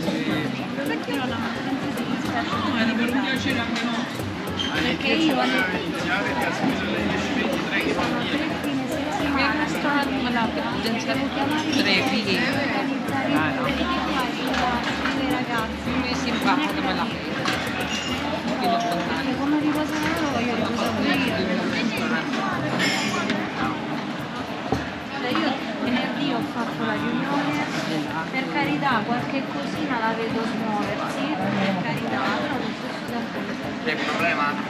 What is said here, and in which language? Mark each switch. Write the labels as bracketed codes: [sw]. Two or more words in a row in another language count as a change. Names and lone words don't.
[it] Perché io alle [tl] May restaurant malapit dyan sa Trevi eh. [it] i ragazzi, [tl] May simbahan na malaki. Pinupuntahan. [it] come riposa loro io riposo io venerdì ho fatto la riunione, per carità qualche cosina la vedo smuoversi, per carità, però allo stesso tempo C'è problema?